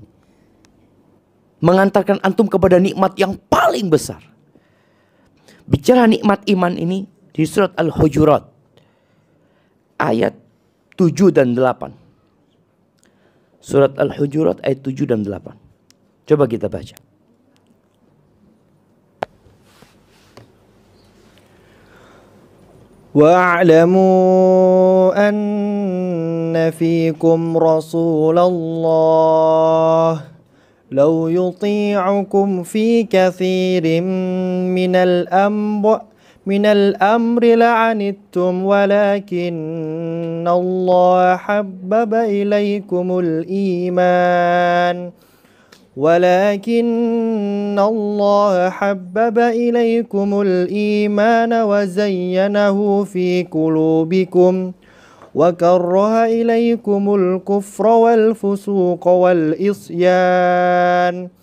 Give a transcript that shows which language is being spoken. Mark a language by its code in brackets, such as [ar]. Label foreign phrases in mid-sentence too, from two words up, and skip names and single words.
[id] Mengantarkan antum kepada nikmat yang paling besar. Bicara nikmat iman ini di surat Al-Hujurat. Ayat 7 dan 8. Surat Al-Hujurat ayat 7 dan 8. Coba kita baca. [ar] واعلموا أن فيكم رسول الله لو يطيعكم في كثير من الأمر لعنتم ولكن الله حبب إليكم الإيمان وزينه في قلوبكم وكره إليكم الكفر والفسوق والعصيان